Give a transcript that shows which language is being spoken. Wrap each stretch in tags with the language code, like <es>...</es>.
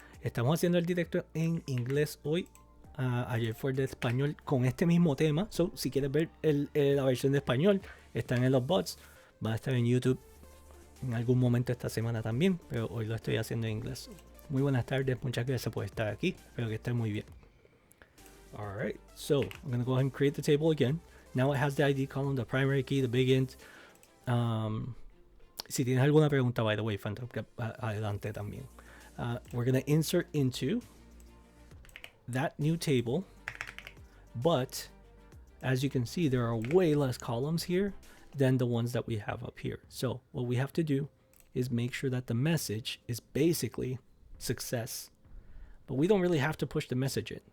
<es>Estamos haciendo el directo en inglés hoy. Ayer fue de español con este mismo tema. So, si quieres ver la versión de español, están en los bots. Va a estar en YouTube en algún momento esta semana también, pero hoy lo estoy haciendo en inglés. Muy buenas tardes, muchas gracias por estar aquí. Espero que estés muy bien.</es> <en>Alright, so I'm going to go ahead and create the table again. Now it has the ID column, the primary key, the big int.</en> <es>Si tienes alguna pregunta,</es> <en>by the way,</en> <es>Phantom, adelante también.</es> <en>We're going to insert into that new table, but as you can see, there are way less columns here than the ones that we have up here. So what we have to do is make sure that the message is basically success, but we don't really have to push the message in.</en>